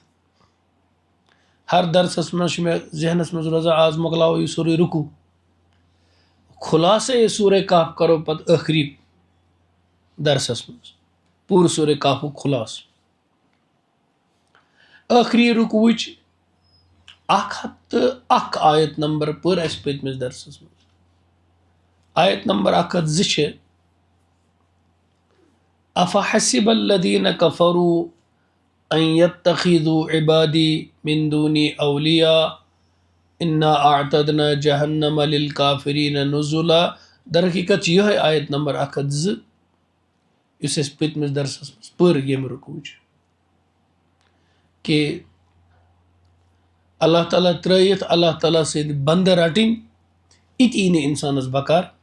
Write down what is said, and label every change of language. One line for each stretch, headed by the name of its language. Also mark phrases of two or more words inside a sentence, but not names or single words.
Kashmiri: ہر درسس منٛز چھُ مےٚ ذہنس منٛز روزان آز مۄکلاوو یہِ سورُے رُکوٗ، خُلاصے یہِ سورہ کہف کرو پتہٕ ٲخری درسس منٛز پوٗرٕ سورہ کہفُک خُلاصہٕ. ٲخری رُکوٕچ 101 آیت نمبر پٔر اَسہِ پٔتمِس درسس منٛز. آیت نمبر 102 چھِ
Arabic: افحسب الذین کفروا ان یتخذوا عبادی من دونی اولیاء انا اعتدنا جہنم للکافرین نزلا.
Kashmiri: در حقیقت چھِ یِہوٚے آیت نمبر 102 یُس اَسہِ پٔتمِس درسس منٛز پٔر ییٚمہِ رُکوٕچ کہِ اللہ تعالیٰ ترٛٲیِتھ اللہ تعالیٰ سٕنٛدۍ بنٛدٕ رٹٕنۍ یہِ تہِ یی نہٕ اِنسانس بکار.